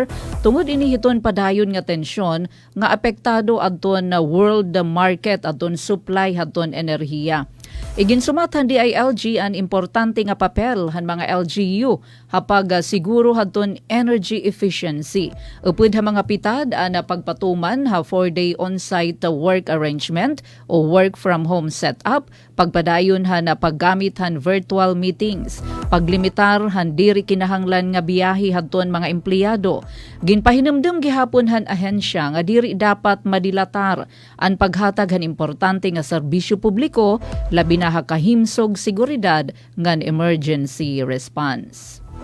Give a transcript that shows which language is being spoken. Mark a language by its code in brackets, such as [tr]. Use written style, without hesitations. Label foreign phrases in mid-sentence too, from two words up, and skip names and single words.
[war] tungod ini hiton padayon nga tensyon nga apektado adton na [en] world market [war] adton supply adton enerhiya. Iginsumatan DILG ang importante nga papel han mga LGU hapag siguro hadton [en] energy efficiency. [war] Upod ha mga pitad na pagpatuman ha [en] 4-day on-site work arrangement [war] o [en] work from home setup, [war] pagpadayon ha na paggamit han [en] virtual meetings, [war] paglimitar han diri kinahanglan nga biyahe hadton mga empleyado. Ginpahinumdum gihapon han ahensya nga diri dapat madilatar ang paghatag han importante nga serbisyo publiko labi na kahimsog seguridad ngan [en] emergency response.